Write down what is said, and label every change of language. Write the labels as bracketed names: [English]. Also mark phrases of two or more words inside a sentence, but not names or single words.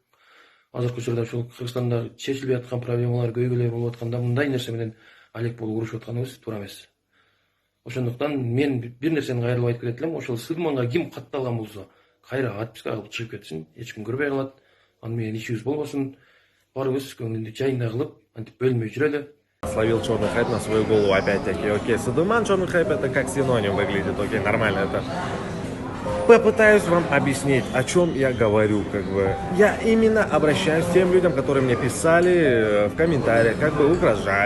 [Kyrgyz] Азыркы учурда ушул Кыргызстанда чечилбей аткан проблемалар көйгөйлөр болуп атканда мындай нерсе менен алек болуп урушуп атканыбыз туура эмес. Ошондуктан мен бир нерсени кайрылып айтып кетет элем. Ошол Сыдыманга ким катталган болсо, кайра отписка кылып чыгып кетсин, эч ким көрбөй калат. Аны менен ишибиз болбосун. Барыбыз көңүлдү жайында кылып, антип бөлмөй жүрөлү. [Russian] Словил черный хайп на свою голову опять-таки. Окей, Садыман черный хайп это как синоним выглядит. Окей, нормально это. Попытаюсь вам объяснить, о чем я говорю, как бы. Я именно обращаюсь к тем людям, которые мне писали в комментариях, как бы угрожали.